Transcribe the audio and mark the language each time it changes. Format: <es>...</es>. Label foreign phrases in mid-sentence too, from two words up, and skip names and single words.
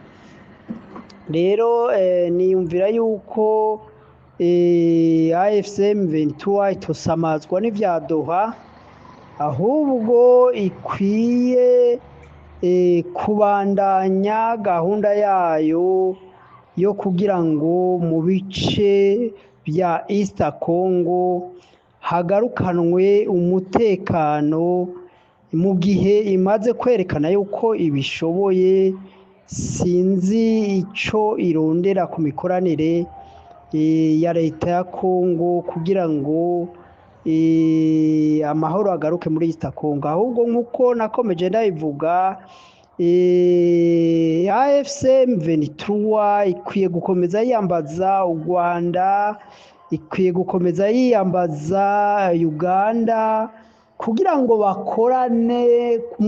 <rn>Rero niyumvira yuko AFC M23 itosamazwa n'ivya Doha, ahubwo ikwiye kubandanya gahunda yayo yo kugira ngo mu bice bya East Congo hagarukanwe umutekano mu gihe imaze kwerekana yuko ibishoboye. Sinzi icyo irondera ku mikoranire ya leta ya Kongo kugira ngo amahoro agaruke muri East Congo, ahubwo nk'uko nakomeje ndabivuga AFC M23 ikwiye gukomeza yiyambaza u Rwanda, ikwiye gukomeza yiyambaza Uganda kugira ngo bakorane mu</rn>